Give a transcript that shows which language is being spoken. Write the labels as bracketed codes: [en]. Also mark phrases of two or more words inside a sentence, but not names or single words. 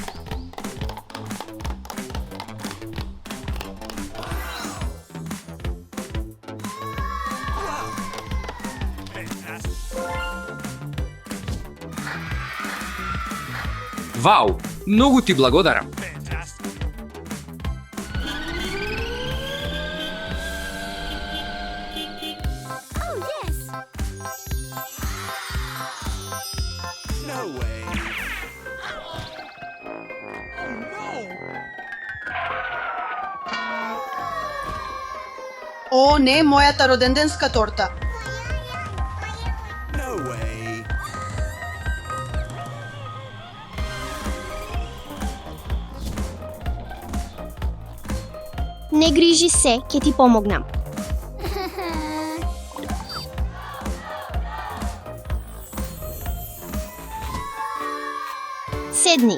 [mk] Вау, многу ти благодарам. [en] Fantastic. No way. [mk] О, не, мојата роденденска торта. [en] No way. [mk] Не грижи се, ќе ти помогнам. Седни.